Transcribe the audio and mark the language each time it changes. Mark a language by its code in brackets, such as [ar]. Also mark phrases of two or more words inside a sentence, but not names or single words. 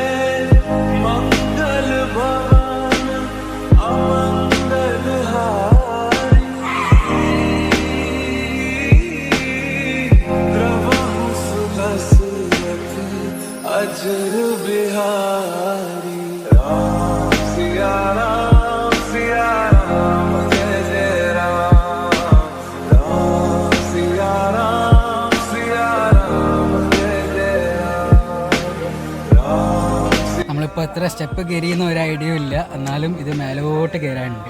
[awa] मंगल भवन अमंगल हारी, द्रवहु सुदशरथ अजर बिहारी राम सिया राम [ml] നമ്മളിപ്പോൾ എത്ര സ്റ്റെപ്പ് കയറിയെന്ന് ഒരു ഐഡിയ ഇല്ല. എന്നാലും ഇത് മേലോട്ട് കയറാനുണ്ട്.